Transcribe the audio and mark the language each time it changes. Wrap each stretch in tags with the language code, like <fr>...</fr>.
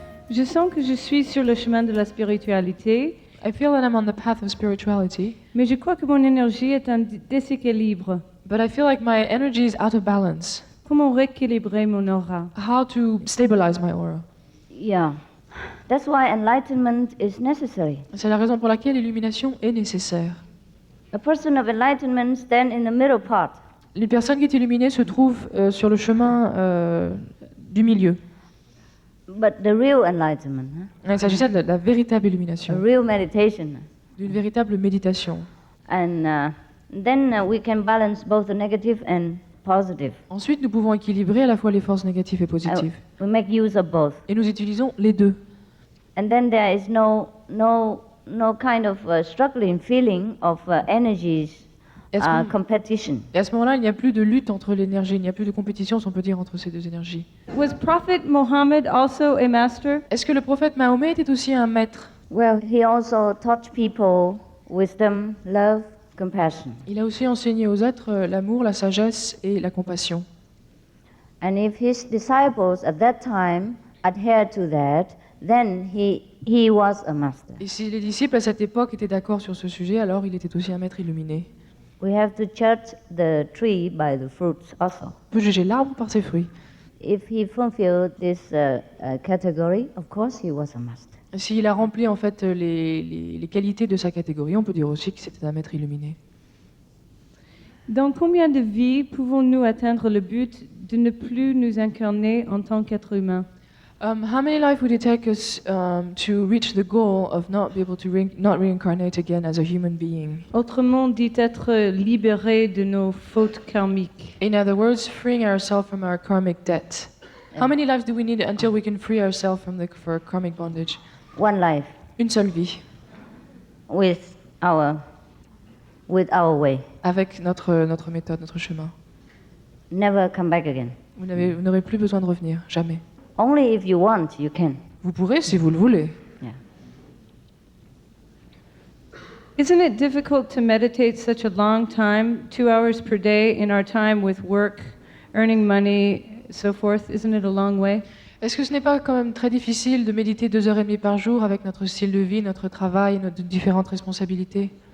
<fr>Je sens que je suis sur le chemin de la spiritualité.</fr> <en>I feel that I'm on the path of spirituality.</en> <fr>Mais je crois que mon énergie est en déséquilibre.</fr> <en>But I feel like my energy is out of balance.</en> <fr>Comment rééquilibrer mon aura?</fr> <en>How to stabilize my aura. Yeah. That's why enlightenment is necessary.</en> <fr>C'est la raison pour laquelle l'illumination est nécessaire.</fr> <en>A person of enlightenment stands in the middle part.</en> <fr>Les personnes qui sont illuminées se trouvent sur le chemin du milieu.</fr> <en>But the real enlightenment,</en> <fr>Il s'agissait de la véritable a illumination,</fr> <en>real meditation.</en> <fr>d'une véritable méditation.</fr> <en>And then we can balance both the negative and positive.</en> <fr>Ensuite, nous pouvons équilibrer à la fois les forces négatives et positives.</fr> <en>We make use of both.</en> <fr>Et nous utilisons les deux.</fr> <en>And then there is no kind of struggling feeling of energies competition.</en> <fr>Et à ce moment-là, il n'y a plus de lutte entre l'énergie, il n'y a plus de compétition, si on peut dire, entre ces deux énergies.</fr> <en>Was Prophet Muhammad also a master?</en> <fr>Est-ce que le prophète Mahomet était aussi un maître?</fr> <en>Well, he also taught people wisdom, love, compassion.</en> <fr>Il a aussi enseigné aux êtres l'amour, la sagesse et la compassion.</fr> <en>And if his disciples at that time adhered to that, then he was a master.</en> <fr>Et si les disciples à cette époque étaient d'accord sur ce sujet, alors il était aussi un maître illuminé.</fr> <en>We have to judge the tree by the fruits also.</en> <fr>On peut juger l'arbre par ses fruits.</fr> <en>If he fulfilled this category, of course he was a master.</en> <fr>S'il a rempli en fait les qualités de sa catégorie, on peut dire aussi que c'était un maître illuminé. Dans combien de vies pouvons-nous atteindre le but de ne plus nous incarner en tant qu'être humain?</fr> <en>How many lives would it take us to reach the goal of not be able to not reincarnate again as a human being?</en> <fr>Autrement dit, être libéré de nos fautes karmiques.</fr> <en>In other words, freeing ourselves from our karmic debt. How many lives do we need until we can free ourselves from for karmic bondage? One life.</en> <fr>Une seule vie.</fr> <en>With our way.</en> <fr>Avec notre méthode, notre chemin.</fr> <en>Never come back again.</en> <fr>Vous n'aurez plus besoin de revenir, jamais.</fr> <en>Only if you want, you can.</en> <fr>Vous pourrez si vous le voulez.</fr> <en>Yeah. Isn't it difficult to meditate such a long time, 2 hours per day in our time with work, earning money, so forth? Isn't it a long way?</en> <fr>Est-ce que ce n'est pas quand même très difficile de méditer 2h30 par jour avec notre style de vie, notre travail, nos différentes responsabilités?</fr>